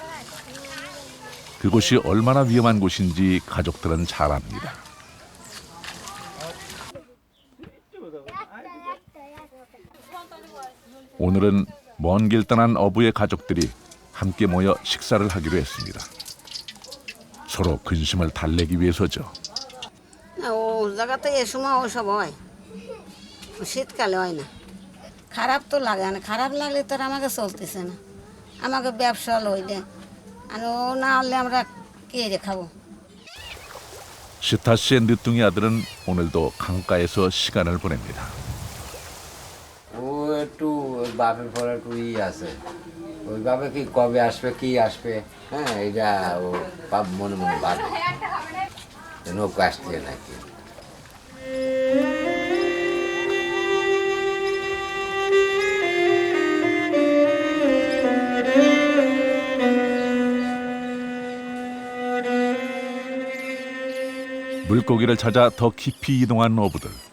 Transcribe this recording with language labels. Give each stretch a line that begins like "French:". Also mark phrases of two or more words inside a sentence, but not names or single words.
Korean: 그곳이 얼마나 위험한 곳인지 가족들은 잘 압니다. 오늘은 먼 길 떠난 어부의 가족들이 함께 모여 식사를 하기로 했습니다. 서로 근심을 달래기 위해서죠.
Bangla: ও জায়গাতে এ সময় ওসব হয়, শীতকালে হয় না। খারাপ তো লাগে না, খারাপ লাগলে তো আর আমাকে চলতেছে না, আমাকে ব্যবসা লইলে আর ও না হলে আমরা কে রে খাবো।
Korean: 시타 씨의 늦둥이 아들은 오늘도 강가에서 시간을 보냅니다.
Bangla: ও একটু বাপের পর একটু আছে, ওই বাপে কি কবে আসবে কি আসবে, হ্যাঁ এটা ও বাপ মনে মনে ভাবে নৌকা আসছে নাকি।
Korean: 물고기를 찾아 더 깊이 이동한 어부들.